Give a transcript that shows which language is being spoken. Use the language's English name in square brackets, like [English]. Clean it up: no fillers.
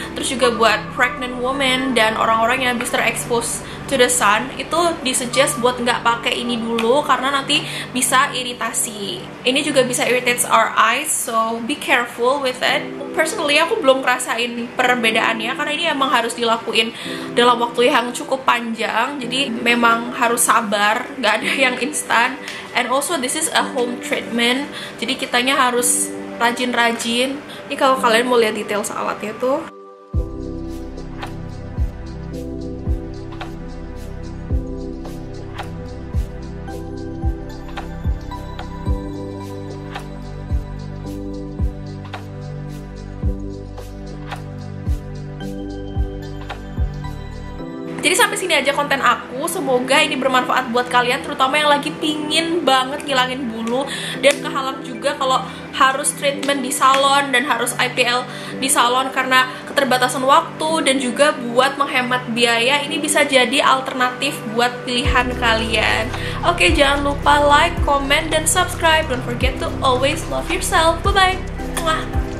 [Indonesian] Terus juga buat pregnant woman dan orang-orang yang habis terekspos [English] to the sun, [Indonesian] itu disuggest buat nggak pakai ini dulu karena nanti bisa iritasi. Ini juga bisa [English] irritates our eyes, so be careful with it. [Indonesian] Personally, aku belum ngerasain perbedaannya karena ini emang harus dilakuin dalam waktu yang cukup panjang. Jadi memang harus sabar, nggak ada yang instan. [English] And also this is a home treatment, [Indonesian] jadi kitanya harus rajin-rajin. Ini kalau kalian mau lihat detail alatnya tuh. Jadi sampai sini aja konten aku. Semoga ini bermanfaat buat kalian, terutama yang lagi pingin banget ngilangin bulu dan kehalang juga kalau harus treatment di salon dan harus IPL di salon karena keterbatasan waktu, dan juga buat menghemat biaya. Ini bisa jadi alternatif buat pilihan kalian. Oke, jangan lupa like, comment, dan subscribe. [English] Don't forget to always love yourself. [Indonesian] Bye-bye.